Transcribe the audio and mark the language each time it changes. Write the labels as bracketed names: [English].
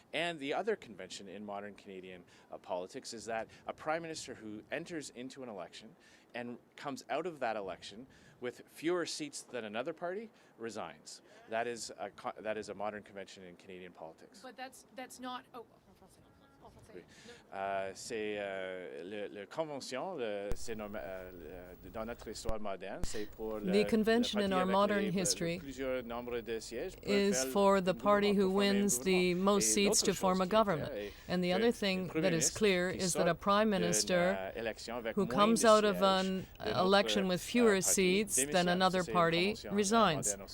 [English] And the other convention in modern Canadian politics is that a prime minister who enters into an election and comes out of that election with fewer seats than another party resigns. That is a modern convention in Canadian politics. But that's not. [French] C'est la convention, c'est dans notre histoire moderne, c'est pour [English] the convention in our modern history is for the party who wins the most seats to form a government. And the other thing that is clear is that a prime minister who comes out of an election with fewer seats than another party resigns.